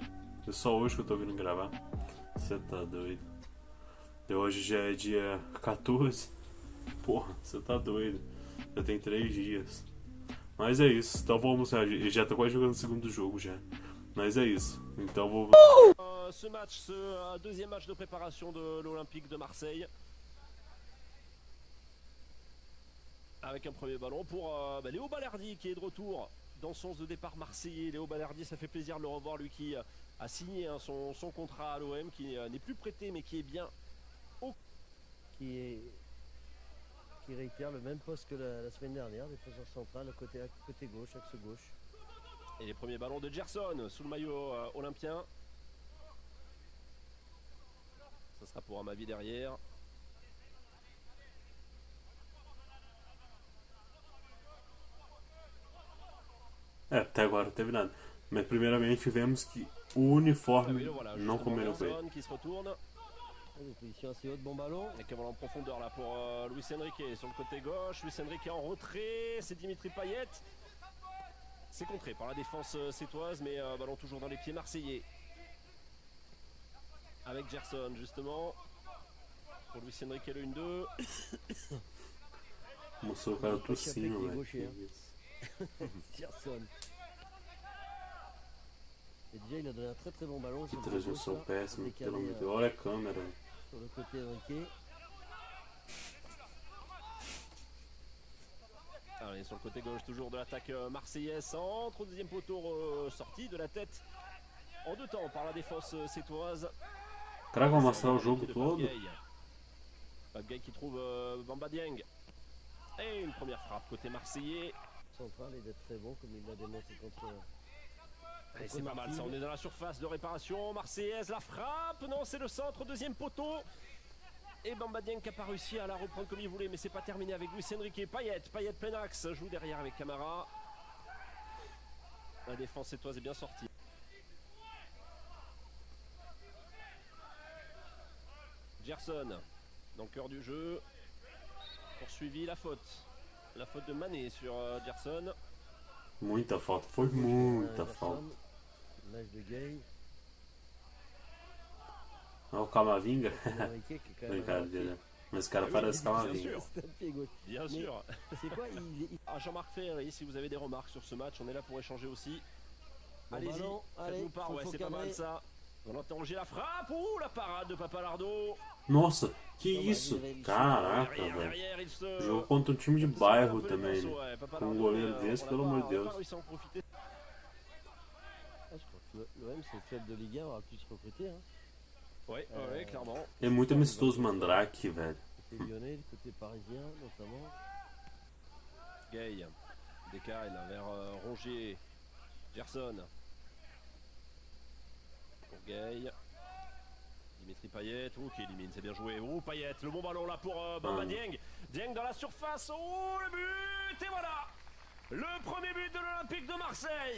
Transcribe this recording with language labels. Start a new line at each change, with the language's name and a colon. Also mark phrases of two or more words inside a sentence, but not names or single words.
Portuguese: É só hoje que eu tô vindo gravar. Você tá doido. E hoje já é dia 14. Porra, você tá doido. Já tem 3 dias. Mas é isso, então vamos reagir. Eu já tô quase jogando o segundo jogo já. Mas é isso, então vou...
French: Ce match, ce deuxième match de préparation de l'Olympique de Marseille. Avec un premier ballon pour Léo Balerdi qui est de retour dans son sens de départ marseillais. Léo Balerdi, ça fait plaisir de le revoir, lui qui a signé son contrat à l'OM, qui n'est plus prêté mais qui est bien au... Qui réitère le même poste que la semaine dernière, défenseur central, côté gauche, axe gauche. Et les premiers ballons de Gerson sous le maillot olympien. Ça sera pour Amavi derrière.
Portuguese: Até agora não teve nada. Mas primeiramente vemos que o uniforme não combinou com ele.
French: Qui se retourne. Une position assez haute, bon ballon. Et qui va en profondeur là pour Luis Enrique sur le côté gauche. Luis Enrique en retrait, c'est Dimitri Payet. C'est contré par la défense sétoise, mais ballon toujours dans les pieds marseillais. Avec Gerson justement. Pour Luis Enrique le 1-2.
Portuguese: Mostrou o cara tossindo, velho.
French: Gerson. Et déjà il a donné un très bon ballon.
Portuguese: Que transmissão péssima, pelo amor de Deus. Olha a câmera.
French: Sur le côté Enrique. Allez, sur le côté gauche toujours de l'attaque marseillaise. Centre au deuxième poteau sorti de la tête en 2 temps par la défense sétoise.
Portuguese: Será que vai mostrar o jogo todo?
French: Gay qui trouve Bamba Dieng. Et une première frappe côté marseillais. Central et d'être très bon comme il l'a démontré contre... C'est pas mal ça, on est dans la surface de réparation marseillaise, la frappe, non c'est le centre, deuxième poteau. Et Bamba Dieng qui n'a pas réussi à la reprendre comme il voulait, mais c'est pas terminé avec Luis Enrique. Payet plein axe, joue derrière avec Camara. La défense sétoise est bien sortie. Gerson, dans le cœur du jeu, poursuivi la faute de Mané sur Gerson.
Portuguese: Muita falta, foi muita falta.
French: L'âge de Gay.
Portuguese: Olha o Camavinga.
French: Enrique qui est quand même...
Portuguese: Brincadeira. Mas o cara parece Camavinga.
French: C'est un pied gauche. Bien sûr. C'est quoi Jean-Marc Ferry, si vous avez des remarques sur ce match, on est là pour échanger aussi. Allez-y, faites-nous part, ouais, c'est pas mal ça. On a interrogé la frappe, la parade de Papalardo.
Portuguese: Nossa, que isso? Caraca, velho. Jogou contra um time de bairro também, né? Com um goleiro desse, pelo amor de Deus.
French: Je crois que l'OM c'est le club de Ligue 1, on va plus recruter. Hein. Ouais, clairement.
Portuguese: É muito amistoso Mandrake, velho.
French: Côté lyonnais, le côté parisien notamment. Gay décale vers Rongier. Gerson. Pour Gay. Dimitri Payet, qui élimine, c'est bien joué. Payet, le bon ballon là pour Bamba Dieng. Dieng dans la surface, le but, et voilà le premier but de l'Olympique de Marseille.